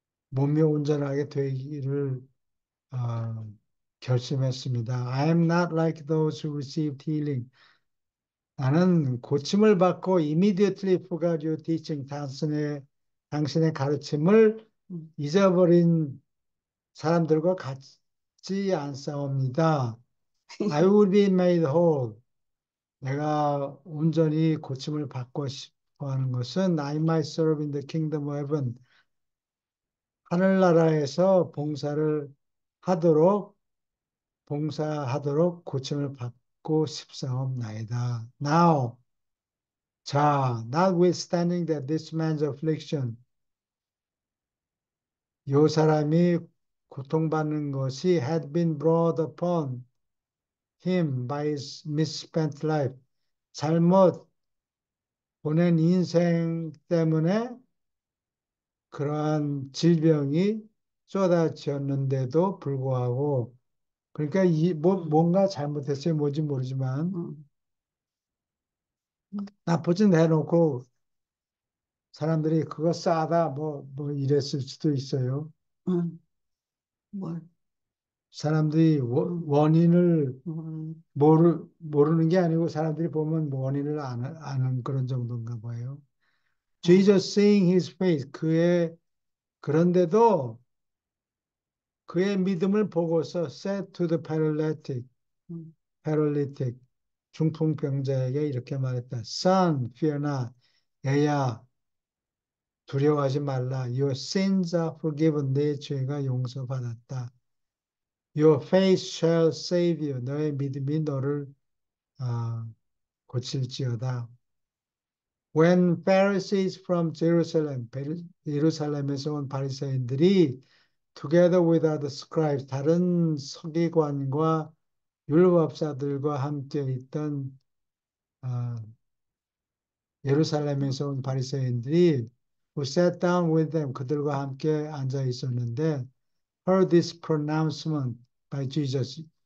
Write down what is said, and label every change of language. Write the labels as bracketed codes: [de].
[ko] 몸이 온전하게 되기를 어, 결심했습니다. [en] I am not like those who received healing. [ko] 나는 고침을 받고 [en] immediately forgot your teaching. [ko] 당신의 가르침을 음. 잊어버린 사람들과 같지 않사옵니다. [en] I will be made whole. [ko] 내가 온전히 고침을 받고 싶어 하는 것은 [en] I might serve in the kingdom of heaven. [ko] 하늘나라에서 하도록, 봉사하도록 고침을 받고 싶사옵나이다. [en] Now, [ko] 자, [en] notwithstanding that this man's affliction, [ko] 요 사람이 고통받는 것이 [en] had been brought upon him by his misspent life, [ko] 잘못 보낸 인생 때문에 그러한 질병이 쏟아졌는데도 불구하고 그러니까 뭔가 잘못했어요. 뭔지 모르지만 응, 응, 나쁘진 해놓고 사람들이 그거 싸다 뭐 이랬을 수도 있어요. 응, 뭘, 사람들이 응, 원인을 응, 모르는 게 아니고 사람들이 보면 원인을 아는 그런 정도인가 봐요. 아, [en] Jesus seeing his faith [ko] 그런데도 그의 믿음을 보고서 [en] said to the 응, [ko] paralytic 중풍병자에게 이렇게 말했다. [en] Son, fear not. [ko] 애야, 두려워하지 말라. [en] Your sins are forgiven. [ko] 내 죄가 용서받았다. [en] Your faith shall save you. [ko] 너의 믿음이 너를 아, 고칠지어다. [en] When Pharisees from Jerusalem, [ko] 예루살렘에서 온 바리새인들이 [en] together with other scribes, [ko] 다른 서기관과 율법사들과 함께 있던 아, 예루살렘에서 온 바리새인들이 [en] who sat down with them, [ko] 그들과 함께 앉아 있었는데 [en] heard this pronouncement by Jesus.